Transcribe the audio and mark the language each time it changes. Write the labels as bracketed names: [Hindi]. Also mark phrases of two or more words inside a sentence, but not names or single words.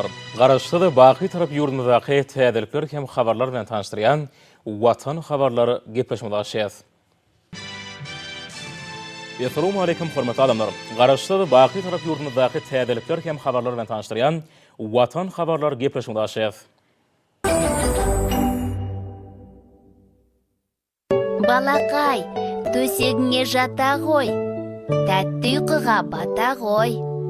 [Turkmen] Garaşdy Baqy tarap ýurdumyzdaky täzelikler hem habarlar bilen tanışdyrýan Watan habarlary gepleşmede başlaýar. [Arabic] السلام عليكم [Turkmen] hormatly adamlar. Garaşdy Baqy tarap ýurdumyzdaky täzelikler hem habarlar bilen tanışdyrýan Watan habarlary gepleşmede başlaýar. [Kazakh] Балакай, төсегіңе жата ғой, тәтті ұйқыға бата ғой.